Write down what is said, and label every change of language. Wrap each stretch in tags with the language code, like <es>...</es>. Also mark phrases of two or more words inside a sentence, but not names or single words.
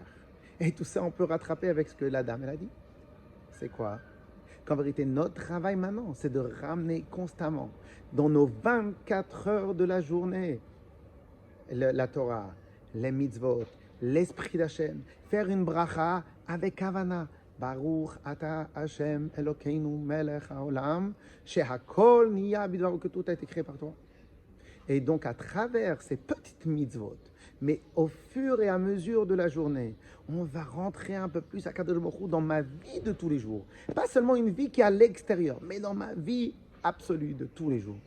<fr>Et tout ça, on peut rattraper avec ce que la dame elle a dit. C'est quoi? Qu'en vérité, notre travail maintenant, c'est de ramener constamment, dans nos 24 heures de la journée, la Torah, les mitzvot, l'esprit d'Hachem, faire une bracha avec Havana.</fr> <he>ברוך אתה השם אלוקינו מלך העולם, שהכל נהיה בדברו,</he> <fr>que tout a été créé par toi. Et donc, à travers ces petites mitzvot, mais au fur et à mesure de la journée, on va rentrer un peu plus à Kadosh Baruch Hu dans ma vie de tous les jours. Pas seulement une vie qui est à l'extérieur, mais dans ma vie absolue de tous les jours.</fr>